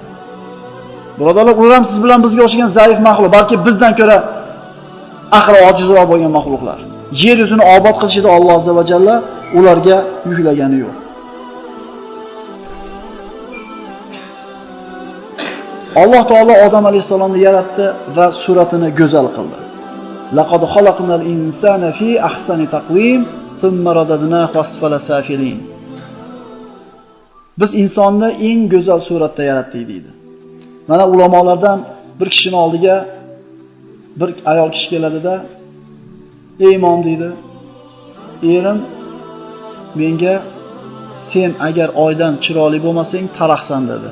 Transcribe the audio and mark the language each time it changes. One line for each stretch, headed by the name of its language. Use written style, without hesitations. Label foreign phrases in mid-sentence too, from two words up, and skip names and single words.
Uzbek: Birodarlar, ular ham siz bilan bizga o'xshagan zaif maxluq, balki bizdan ko'ra aqli ojizroq bo'lgan maxluqlar. Yer yuzini obod qilishida Alloh
Arabic: عز وجل
Uzbek: ularga yuklagani yo'q. Alloh taolo Odam alayhisalomni yaratdi va suratini go'zal qildi.
Arabic: لقد خلقنا الإنسان في أحسن تقويم ثم رددناه أسفل سافلين.
Uzbek: Biz insonni eng go'zal suratda yaratdik deydi. Mana ulamolardan bir kishining oldiga bir ayol kishi keladida, "Ey imom," deydi, "Erim menga sen agar oydan chiroyli bo'lmasang taraxsan" dedi.